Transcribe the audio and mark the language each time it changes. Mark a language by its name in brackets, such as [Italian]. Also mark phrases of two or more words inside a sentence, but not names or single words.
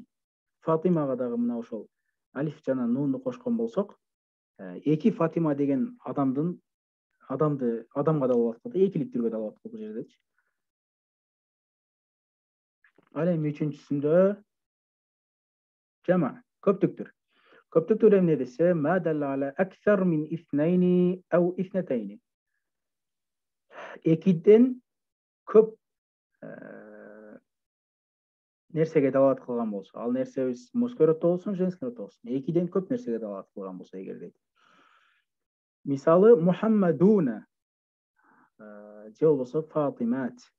[Kyrgyz] Фатимага дагы мына ошол алиф жана нунду кошкон болсок, эки Фатима деген адамга далалат кылды, экилик түргө далалат кылды бул жердечи. Ал эми үчүнчүсүндө жама көптүктүр. Көптүктүр эмне десе, [Arabic] ما دل على أكثر من اثنين أو اثنتين. [Kyrgyz] Экиден көп нерсеге далалат кылган болсо, ал нерсебиз [Russian] мужской роддо [Kyrgyz] болсун, [Russian] женский роддо [Kyrgyz] болсун, экиден көп нерсеге далалат кылган болсо эгер дейт. Мисалы Мухаммадуна же болбосо Фатимат.